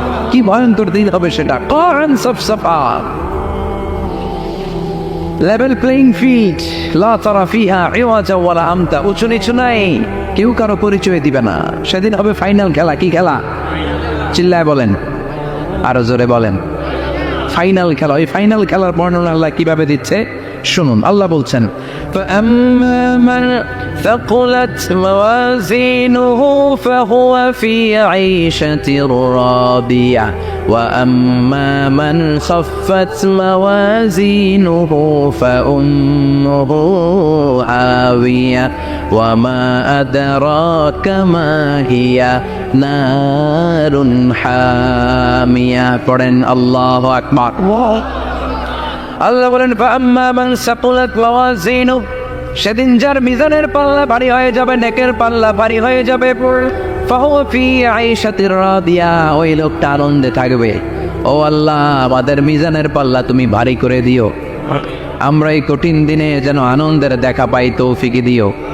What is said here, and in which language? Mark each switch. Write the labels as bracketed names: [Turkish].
[Bangla] কি ভয়ঙ্কর দিন হবে সেটা। কারণ সব সাফা [English] level playing field, [Arabic] লা তারা ফিহা ইওয়াজা ওয়ালা আমতা। [Bangla] উঁচু নিচু নাই, কেউ কারো পরিচয় দিবে না। সেদিন হবে ফাইনাল খেলা। কি খেলা? চিল্লায় বলেন, আরো জোরে বলেন। ফাইনাল খেলা। ওই ফাইনাল খেলার বর্ণনা আল্লাহ কিভাবে দিচ্ছে? শুনুন, আল্লাহ বলছেন [Arabic] فأما من ثقلت موازينه فهو في عيشة راضية وأما من خفت موازينه فأمه هاوية وما أدراك ما هي نار حامية [Bangla] পড়েন আল্লাহু আকবার। আল্লাহ বলেন [Arabic] ফাআম্মা মান সাকুলাত মাওয়াজিনু, [Bangla] সেদিন যার মিজানের পাল্লা ভারী হয়ে যাবে, নেকের পাল্লা ভারী হয়ে যাবে, [Arabic] ফাহুয়া ফি আইশাতির রাদিয়া, [Bangla] ওই লোকটা আনন্দে থাকবে। ও আল্লাহ, আমাদের মিজানের পাল্লা তুমি ভারী করে দিও, আমরা এই কঠিন দিনে যেন আনন্দের দেখা পাই, তৌফিক দিও।